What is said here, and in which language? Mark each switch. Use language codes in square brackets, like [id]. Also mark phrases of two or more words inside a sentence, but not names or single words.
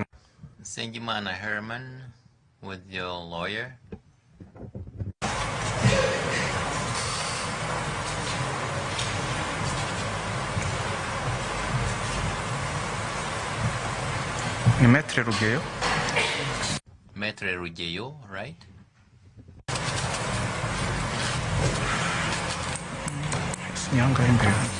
[en] Sengimana Herman with your lawyer. [rw] Ni Maître Rugeyo. [en] Maître Rugeyo, right? [rw] Sinyanga imbere.